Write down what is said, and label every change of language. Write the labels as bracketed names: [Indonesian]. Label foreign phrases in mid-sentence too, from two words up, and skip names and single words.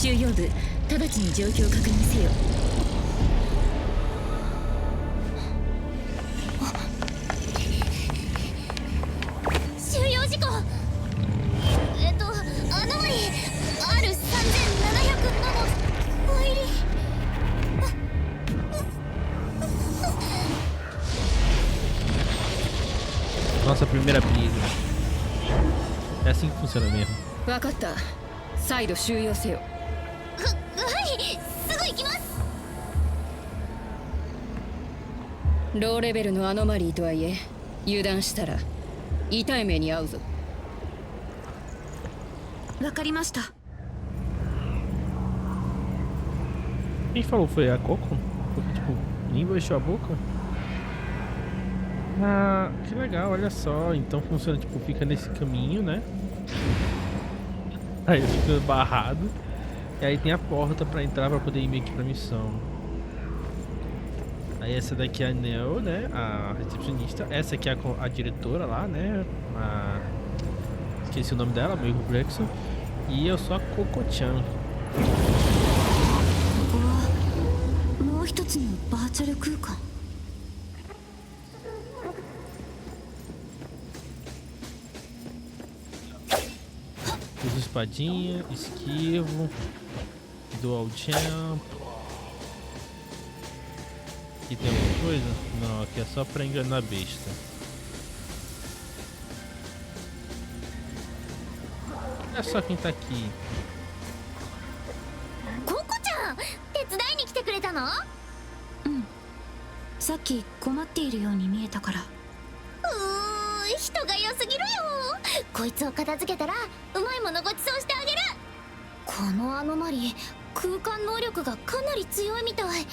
[Japanese] 収容部直ちに状況を確認せよ。収容事項。アノマリ R3707 の入り。 [Portuguese] Nossa primeira briga. É assim que funciona mesmo. [Japanese] 分かった。再度収容せよ。はい、すぐ行きます。ローレベルのアノマリーとはいえ、油断したら痛い目に遭うぞ。わかりました。 [Portuguese] Quem falou foi a Coco? Porque, tipo, nem baixou a boca? Ah, que legal, olha só. Então funciona, tipo, fica nesse caminho, né? Aí fica barrado. E aí tem a porta pra entrar pra poder ir meio que pra missão. Aí essa daqui é a Neo, né? A recepcionista. Essa aqui é a diretora lá, né? Esqueci o nome dela, meio complexo. E eu sou a Coco-chan. [Japanese] もう一つのバーチャル空間。 [Portuguese] Uso espadinha, esquivo, [English] dual jump. [Portuguese] Aqui tem alguma coisa? Não, aqui é só pra enganar a besta. É só quem tá aqui. [Japanese] ココちゃん、手伝いに来てくれたの？うん。さっき困っているように見えたから。人が良すぎるよ。こいつを片付けたらうまいものごちそうしてあげる。このアノマリー、空間能力がかなり強いみたい。